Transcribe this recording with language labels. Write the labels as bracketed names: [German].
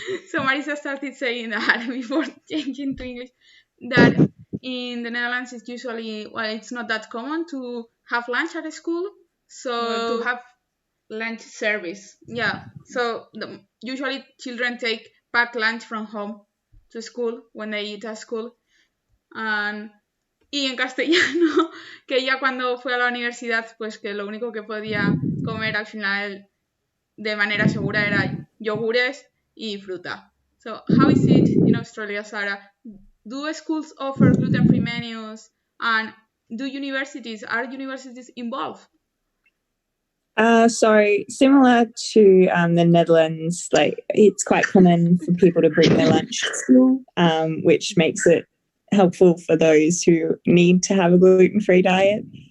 [English] So Marisa started saying that before changing to English, that in the Netherlands it's usually, well, it's not that common to have lunch at a school. So to have lunch service. Yeah, so usually children take packed lunch from home to school when they eat at school. [Spanish] Y en castellano, que ella cuando fue a la universidad, pues que lo único que podía comer al final de manera segura era yogures y fruta. [English] So, how is it in Australia, Sarah? Do schools offer gluten-free menus, and are universities involved? So similar to the Netherlands, like it's quite common for people to bring their lunch to school, which makes it helpful for those who need to have a gluten-free diet.